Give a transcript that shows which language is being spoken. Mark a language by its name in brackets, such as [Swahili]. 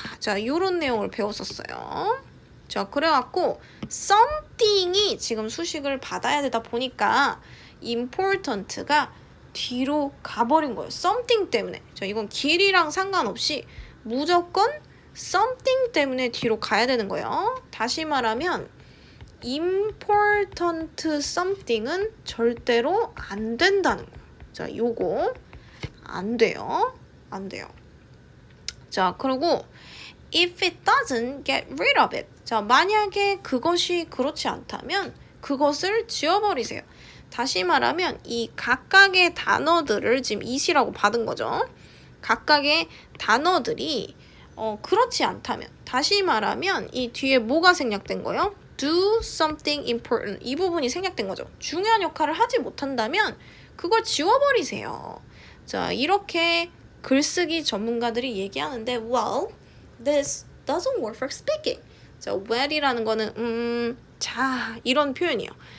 [Korean] 자, 요런 내용을 배웠었어요. 자, 그래갖고 something이 지금 수식을 받아야 되다 보니까 important가 뒤로 가버린 거예요. something 때문에. 자, 이건 길이랑 상관없이 무조건 something 때문에 뒤로 가야 되는 거예요. 다시 말하면 [English] important something [Korean] 은 절대로 안 된다는 거예요. 자, 요거 안 돼요. 안 돼요. 자, 그리고 [English] if it doesn't get rid of it. [Korean] 자, 만약에 그것이 그렇지 않다면 그것을 지워버리세요. 다시 말하면 이 각각의 단어들을 지금 it이라고 받은 거죠. 각각의 단어들이 그렇지 않다면 다시 말하면 이 뒤에 뭐가 생략된 거예요? [English] do something important. [Korean] 이 부분이 생략된 거죠. 중요한 역할을 하지 못한다면 그걸 지워버리세요. 자, 이렇게 글쓰기 전문가들이 얘기하는데 [English] well, this doesn't work for speaking. [Korean] 자, well이라는 거는 자, 이런 표현이에요.